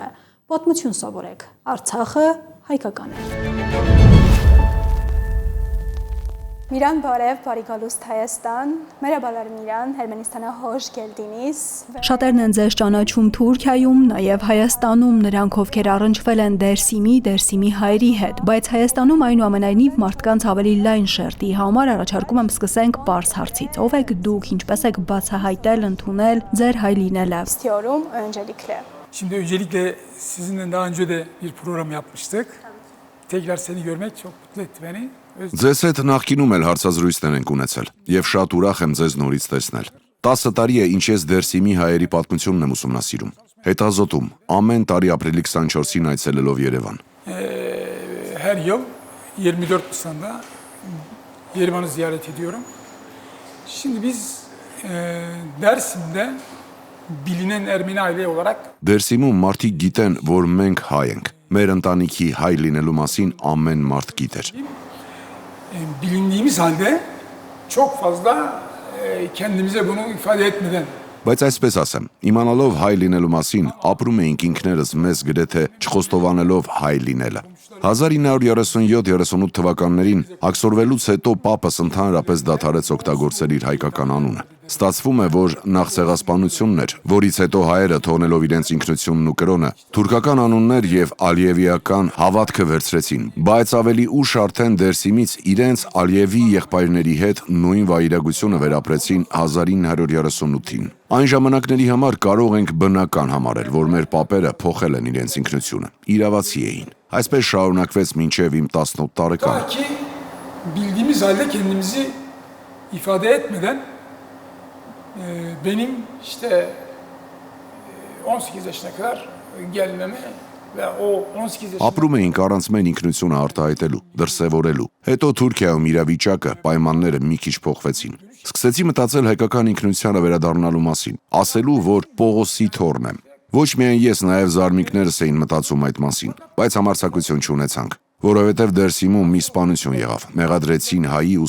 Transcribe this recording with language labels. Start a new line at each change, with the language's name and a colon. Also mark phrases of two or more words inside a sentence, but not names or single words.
Armenian: պատմություն սովորեք, Արցախը հայկական է։ Միրան բարև, բարի գալուստ Հայաստան,
Turkish: Merhabalar Mihran, Ermenistan'a hoş geldiniz։
Armenian: Շատերն են ձեզ ճանաչում Թուրքիայում, նաև Հայաստանում, նրանք ովքեր առնչվել են Դերսիմի հայերի հետ, բայց Հայաստանում այնուամենայնիվ մարդկանց ավելի լայն շերտի համար առաջարկում եմ սկսենք պարզ հարցից. ով եք դուք, ինչպես եք բացահայտել, ընդունել ձեր հայ լինելը։ Ստիորում öncelikle.
Turkish: Şimdi öncelikle sizinle daha önce de bir program yapmıştık. Tekrar seni görmek çok mutlu etti beni.
Armenian: Ձեզ հետ նախկինում էլ հարցազրույցներ ենք ունեցել եւ շատ ուրախ եմ ձեզ նորից տեսնել։ 10 տարի է ինչ ես Դերսիմի հայերի պատմությունն եմ ուսումնասիրում։ Հետազոտում ամեն տարի ապրիլի 24-ին այցելելով Երևան։
Turkish: Her yıl 24 Nisan'da Yerevan'ı ziyaret ediyorum. Şimdi biz Dersim'de bilinen Ermeni aile olarak
Armenian: Դերսիմում մարդիկ գիտեն, որ մենք հայ ենք։ Մեր ընտանիքի հայ լինելու մասին ամեն մարդ գիտեր։
Turkish: bilindiğimiz halde çok fazla kendimize bunu ifade etmeden
Armenian: Բայց այսպես ասեմ, իմանալով հայ լինելու մասին, ապրում էինք ինքներս մեզ գրեթե չխոստովանելով հայ լինելը։ 1937-38 թվականներին աքսորվելուց հետո պապս ընդհանրապես դադարեց օգտագործել իր հայկական անունը։ Ստացվում է, որ նախ ցեղասպանությունն էր, որից հետո հայերը թողնելով իրենց ինքնությունն ու կրոնը, թուրքական անուններ եւ ալիևիական հավատքը վերցրեցին, բայց ավելի ուշ արդեն Դերսիմից իրենց Ալիևի եղբայրների հետ նույն վայրագությունը վերապրեցին 1938-ին։ Այն ժամանակների համար կարող ենք բնական համարել, որ մեր պապերը փոխել են իրենց ինքնությունը, իրավացի էին։ Այսպես շարունակվեց մինչև իմ 18 տարեկանը։
Turkish: Bildiğimiz halde kendimizi ifade etmeden benim işte 18 yaşına kadar gelmemi ve o 18 yaşında
Armenian: Ապրում էինք առանց մեր ինքնությունը արտահայտելու, դրսևորելու։ Հետո Թուրքիայում իրավիճակը, պայմանները մի քիչ փոխվեցին։ Սկսեցի մտածել հայկական ինքնությանը վերադառնալու մասին, ասելու, որ Պողոսի թոռն եմ։ Ոչ միայն ես, նաև զարմիկներս էին մտածում այդ մասին, բայց համարձակություն չունեցանք, որովհետև Դերսիմում մի սպանություն եղավ։ Մեղադրեցին հայի ու